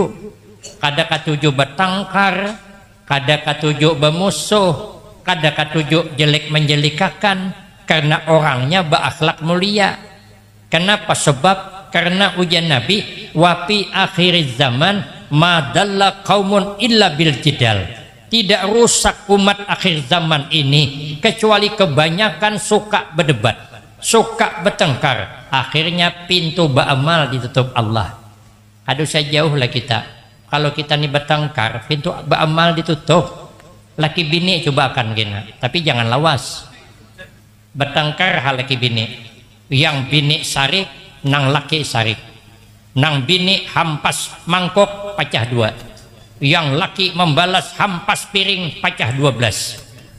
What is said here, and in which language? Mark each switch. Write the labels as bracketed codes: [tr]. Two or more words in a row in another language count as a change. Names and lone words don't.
[bjn] Kada katuju bertengkar, kada katuju bermusuh, kada katuju jelek menjelikakan, karena orangnya berakhlak mulia. Kenapa? Sebab karena ujian Nabi, [ar] وفي آخر الزمان ما ضل قوم إلا بالجدل. [id] Tidak rusak umat akhir zaman ini kecuali kebanyakan suka berdebat, suka bertengkar. Akhirnya pintu beramal ditutup Allah. [bjn] Aduh sejauh lah kita. Kalau kita nih bertengkar, pintu beramal ditutup. Laki bini coba akan kena, tapi jangan lawas. Bertengkar hal laki bini, yang bini sarik nang laki sarik, nang bini hampas mangkok pecah 2, yang laki membalas hampas piring pecah 12.